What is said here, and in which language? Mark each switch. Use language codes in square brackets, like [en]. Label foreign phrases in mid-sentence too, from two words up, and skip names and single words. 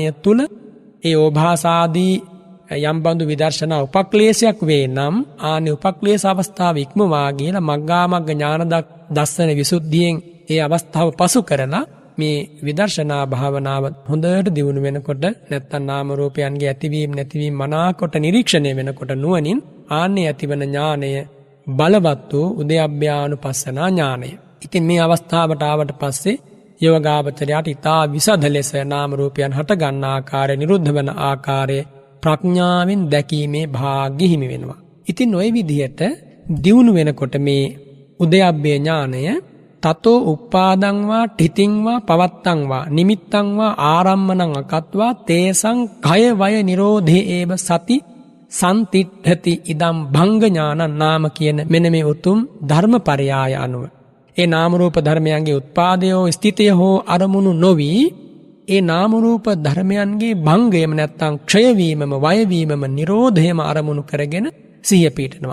[si] තුල ඒ ඕභාසාදී යම් බඳු විදර්ශනා උපක්ලේශයක් වේ නම් ආනි උපක්ලේශ අවස්ථාව ඉක්මවා ගියලා මග්ගාමග්ග ඥාන දස්සන විසුද්ධියෙන් ඒ අවස්ථාව පසු කරලා මේ විදර්ශනා භාවනාව හොඳට දියුණු වෙනකොට නැත්තම් නාම රූපයන්ගේ ඇතිවීම නැතිවීම මනාකොට නිරීක්ෂණය වෙනකොට නුවණින් ආන්නේ ඇතිවන ඥානය බලවත් වූ උද්‍යප්පයානුපස්සනා ඥානය. ඉතින් මේ අවස්ථාවට ආවට පස්සේ යෝගාවචරයට ඊතා විසද ලෙස නාම රූපයන් හට ගන්න ආකාරය නිරුද්ධ වන ආකාරය ප්‍රඥාවෙන් දැකීමේ භාග්‍ය හිමි වෙනවා. ඉතින් ওই විදිහට දියුණු වෙනකොට මේ උද්‍යප්පේ ඥානය [pi] තතෝ උප්පාදං වා ඨිතිං වා පවත්තං වා නිමිත්තං වා ආරම්මණං අකත්වා තේසං කය වය නිරෝධේ ඒව සති සම්තිට්ඨති ඉදම් භංග ඥානං නාම [si] කියන මෙන්න මේ උතුම් ධර්මපරයාය අනුව ඒ නාම රූප ධර්මයන්ගේ උත්පාදයෝ ස්ථිතය හෝ අරමුණු නොවි ඒ නාම රූප ධර්මයන්ගේ භංගයම නැත්තම් ක්ෂය වීමම වය වීමම නිරෝධයම අරමුණු කරගෙන සිහිය පිටනවා.